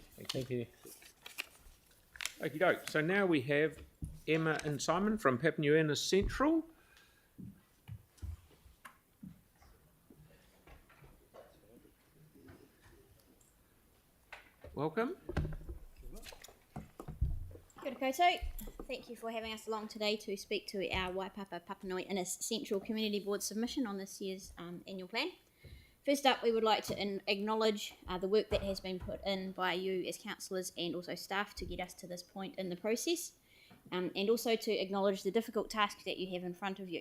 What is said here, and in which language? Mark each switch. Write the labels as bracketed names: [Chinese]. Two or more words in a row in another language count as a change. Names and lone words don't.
[English] Thank you. Okie doke. So now we have Emma and Simon from Papanuana Central. Welcome. [Māori] Kia ora koutou. [English] Thank you for having us along today to speak to our Waipapa Papanui Innis Central Community Board submission on this year's annual plan. First up, we would like to acknowledge the work that has been put in by you as councillors and also staff to get us to this point in the process, and also to acknowledge the difficult task that you have in front of you.